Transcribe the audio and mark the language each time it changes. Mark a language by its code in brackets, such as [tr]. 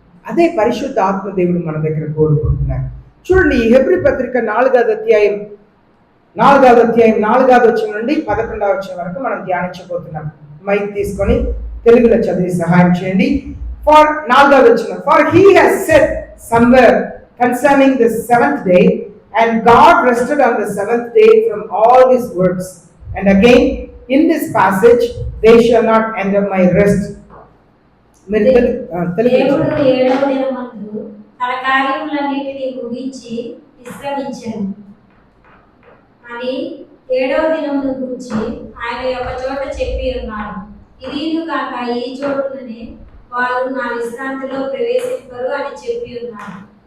[te] అదే పరిశుద్ధ ఆత్మదేవుడు మన దగ్గర కోరుకుంటున్నారు. చూడండి, ఈ హెబ్రీ పత్రిక 4వ అధ్యాయం 4వ వచనం నుండి 11వ వచనం వరకు మనం ధ్యానించబోతున్నాం. మైక్ తీసుకొని తెలుగులో చదివి సహాయం చేయండి. [en] For 4వ వచనం, for he has said somewhere concerning the seventh day, and God rested on the seventh day from all his works. And again in this passage, they shall not enter my rest. [te] దేవుడు 7వ దినమందు తన కార్యములన్నిటిని ముగించి విశ్రమించెను అని 7వ దినమును గురించి ఆయన ఒక చోట చెప్పి ఉన్నాడు. ఇదిను కాక ఈ చోటుననే వారు నా విశ్రాంతిలో ప్రవేశింపరు అని చెప్పి ఉన్నాడు.